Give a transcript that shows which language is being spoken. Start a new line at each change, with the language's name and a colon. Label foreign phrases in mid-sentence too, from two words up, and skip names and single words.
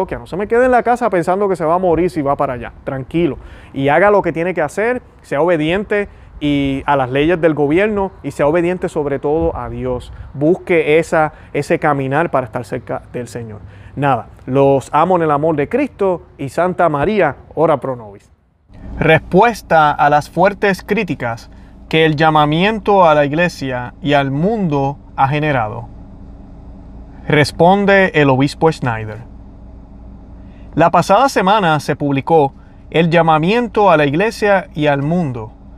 Spanish: No se me quede en la casa pensando que se va a morir si va para allá. Tranquilo. Y haga lo que tiene que hacer. Sea obediente y a las leyes del gobierno y sea obediente sobre todo a Dios. Busque ese caminar para estar cerca del Señor. Nada, los amo en el amor de Cristo y Santa María,
Latin: ora pro nobis.
Spanish: Respuesta a las fuertes críticas que el llamamiento a la iglesia y al mundo ha generado. Responde el obispo Snyder. La pasada semana se publicó el llamamiento a la iglesia y al mundo.